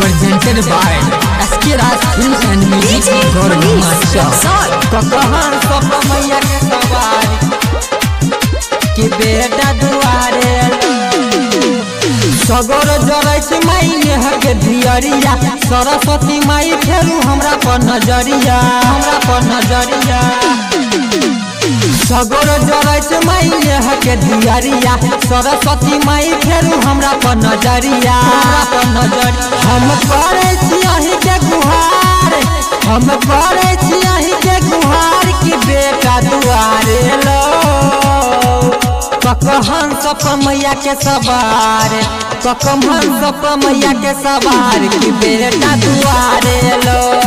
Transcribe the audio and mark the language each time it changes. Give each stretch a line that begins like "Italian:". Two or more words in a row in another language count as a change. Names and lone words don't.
English: presented by SK Raj Films and Music Gaurav Master।
Maithili: ककहन सब मैया के सवारी कि बेटा दुआरे सगोर जरै छै माई नेह के धियरिया सरस्वती माई फेरू हमरा पर नजरिया सगोर जरै छै माई नेह के धियरिया सरस्वती माई फेरू हमरा पर नजरिया हम करै छी अहि के गुहार कि बेटा दुआरे लो ककहन सब मैया के सवार कि बेटा दुआरे लो